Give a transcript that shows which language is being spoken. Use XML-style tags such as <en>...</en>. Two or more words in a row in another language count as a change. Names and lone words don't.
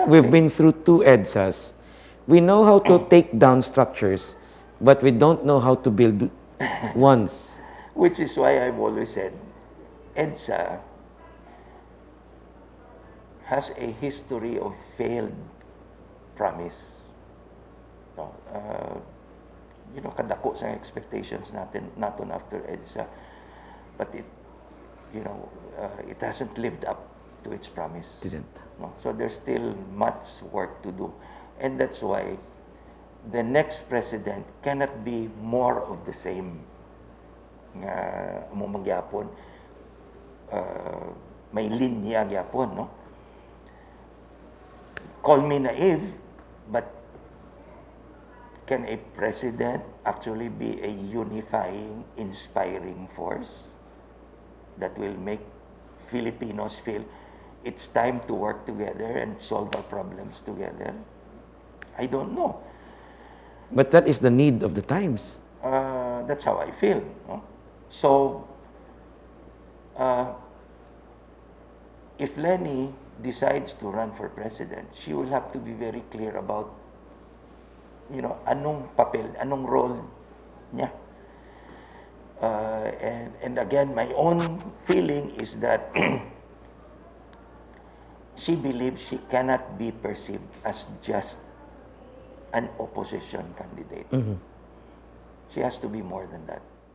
<en>We've been through 2 EDSAs. We know how to take down structures, but we don't know how to build ones. Which is why I've always said, EDSA has a history of failed promise. No,</en> <tl>kadako sa</tl> <en>expectations natin after EDSA, but it hasn't lived up to its promise. Didn't. No? So there's still much work to do. And that's why the next president cannot be more of the same.</en> <ceb>Nga mo magyapon, may linya gyapon, no?</ceb> <en>Call me naive, but can a president actually be a unifying, inspiring force that will make Filipinos feel it's time to work together and solve our problems together? I don't know. But that is the need of the times. That's how I feel. No? So, if Leni decides to run for president, she will have to be very clear about,</en> <tl>anong papel, anong role niya.</tl> <en>And again, my own feeling is that she believes she cannot be perceived as just an opposition candidate. She has to be more than that.</en>